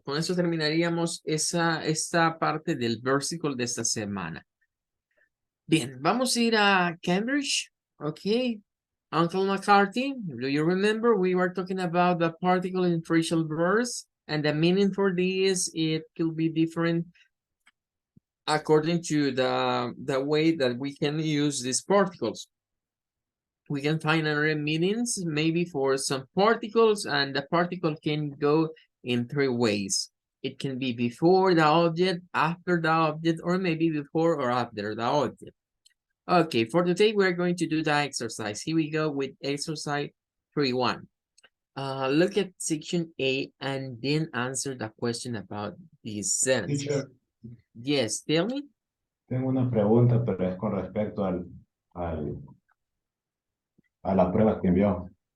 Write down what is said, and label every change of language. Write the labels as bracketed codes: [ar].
[es] Con eso terminaríamos esta parte del versículo de esta semana. Bien, vamos a ir a Cambridge. [en] Okay. Uncle McCarthy, do you remember we were talking about the particle in phrasal verbs, and the meaning for this, it could be different according to the way that we can use these particles. We can find other meanings maybe for some particles, and the particle can go in three ways. It can be before the object, after the object, or maybe before or after the object. Okay, for today, we're going to do the exercise. Here we go with exercise 3.1. Look at section A and then answer the question about these sentences. Teacher, Yes, tell me. [es] tengo una pregunta, pero es con respecto a la prueba que envió.